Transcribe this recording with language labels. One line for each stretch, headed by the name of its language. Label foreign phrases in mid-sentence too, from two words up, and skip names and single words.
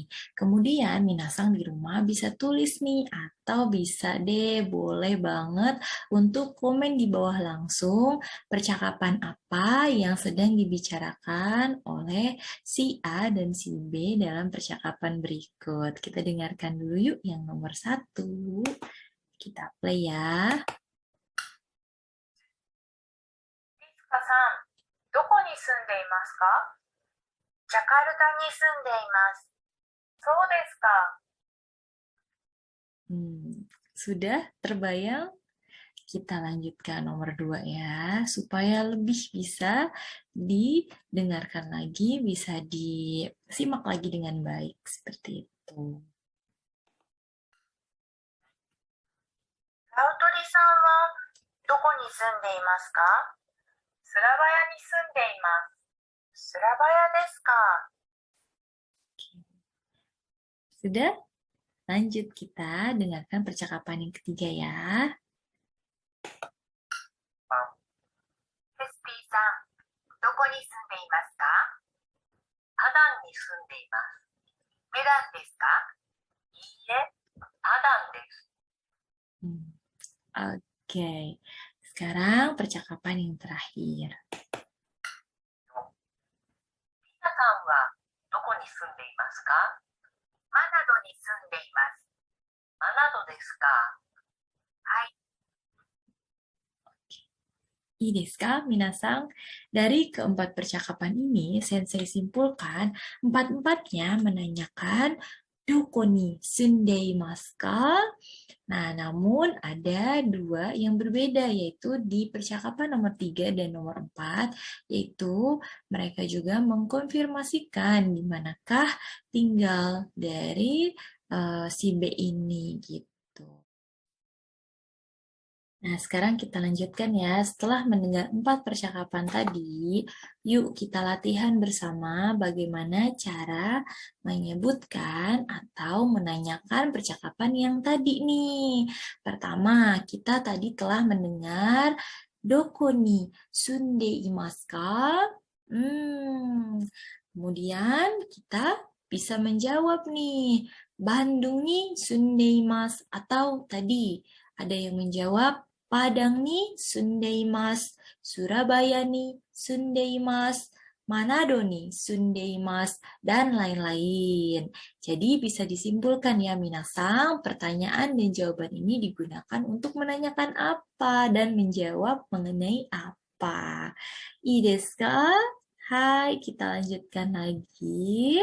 Indonesian: Kemudian Minasang di rumah bisa tulis nih atau bisa deh boleh banget untuk komen di bawah langsung percakapan apa yang sedang dibicarakan oleh si A dan si B dalam percakapan berikut. Kita dengarkan dulu yuk yang nomor 1. Kita play ya.
Japanese: リスカさん、どこに住んでいますか？ジャカルタに住んでいます。そうですか。
Indonesian: Sudah terbayang? Kita lanjutkan nomor 2 ya, supaya lebih bisa didengarkan lagi, bisa disimak lagi dengan baik, seperti itu.
Japanese: ラウトリさんはどこに住んでいますか？スラバヤに住んでいます。スラバヤですか。
Indonesian: Sudah? Lanjut kita dengarkan percakapan yang ketiga ya.
Japanese: ヘスピーさん、どこに住んでいますか？パダンに住んでいます。メダンですか？いいえ、パダンです。
Indonesian: Oke, sekarang percakapan yang terakhir.
Japanese: リタさんはどこに住んでいますか？マナドに住んでいます。マナドですか。はい。いいですか, Minasang?
Indonesian: Dari keempat percakapan ini, Sensei simpulkan empat-empatnya menanyakan
Japanese: どこに住んでいますか?
Indonesian: Nah, namun ada 2 yang berbeda, yaitu di percakapan nomor 3 dan nomor 4, yaitu mereka juga mengkonfirmasikan di manakah tinggal dari si B ini gitu. Nah, sekarang kita lanjutkan ya. Setelah mendengar 4 percakapan tadi, yuk kita latihan bersama bagaimana cara menyebutkan atau menanyakan percakapan yang tadi nih. Pertama, kita tadi telah mendengar
Japanese: どこに住んでいますか?
Indonesian: Kemudian kita bisa menjawab nih,
Japanese: バンドンに住んでいます
Indonesian: atau tadi ada yang menjawab
Japanese: パダンに住んでいます, スラバヤに住んでいます, マナドに住んでいます,
Indonesian: dan lain-lain. Jadi bisa disimpulkan ya minasang, pertanyaan dan jawaban ini digunakan untuk menanyakan apa dan menjawab mengenai apa.
Japanese: いいですか?
Indonesian: Hai, kita lanjutkan lagi.